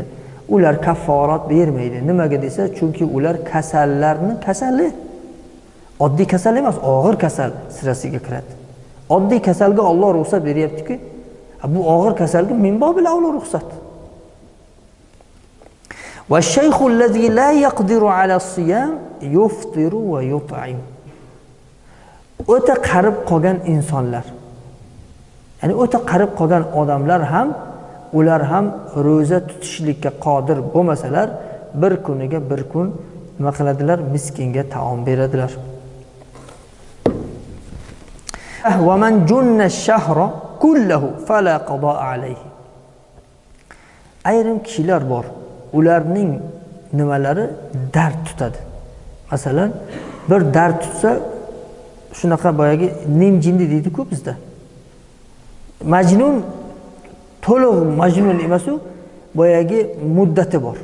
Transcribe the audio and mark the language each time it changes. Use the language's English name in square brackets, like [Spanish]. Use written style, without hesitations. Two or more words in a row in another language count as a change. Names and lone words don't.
[Uzbek] Ular kafforat bermaydi. Nimaga desa, chunki ular kasallarni kasali. Oddiy kasal emas, og'ir kasal sirasiga kiradi. Oddiy kasalga Alloh ruxsat beryapti-ki, bu og'ir kasalga [Arabic] من باب الأولى [Uzbek] ruxsat. [Arabic] والشيخ الذي لا يقدر على الصيام يفطر ويطعم. [Uzbek] O'ta qarib qolgan insonlar, ya'ni o'ta qarib qolgan odamlar ham, ular ham ro'za tutishlikka qodir bo'lmasalar, bir kuniga bir kun nima qiladilar? Miskinga taom beradilar. [Arabic] ومن جن الشهر كله فلا قضاء عليه. [Uzbek] Ayrim kishilar bor, ularning nimalari dard tutadi. Masalan, bir dard tutsa, shunaqa boyagi nim jinni deydi-ku bizda. Majnun to'liq majnun emas u, boyagi muddati bor.